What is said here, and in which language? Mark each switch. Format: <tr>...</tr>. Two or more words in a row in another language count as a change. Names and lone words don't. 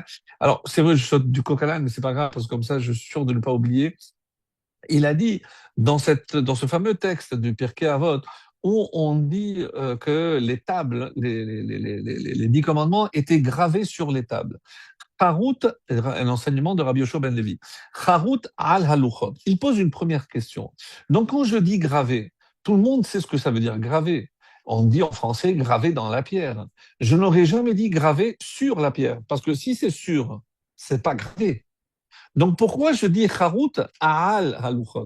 <fr>Alors, c'est vrai, je saute du coq à l'âne, mais c'est pas grave, parce que comme ça, je suis sûr de ne pas oublier. Il a dit, dans ce fameux texte du Pirkei Avot, où on dit que les tables, les 10 commandements étaient gravés sur les tables. Harut, un enseignement de Rabbi Yoshua ben Levi.</fr> <he>חרות על הלוחות.</he> <fr>Il pose une première question. Donc, quand je dis gravé, tout le monde sait ce que ça veut dire gravé. On dit en français gravé dans la pierre. Je n'aurais jamais dit gravé sur la pierre, parce que si c'est sur, c'est pas gravé. Donc, pourquoi je dis</fr> <he>חרות על הלוחות?</he>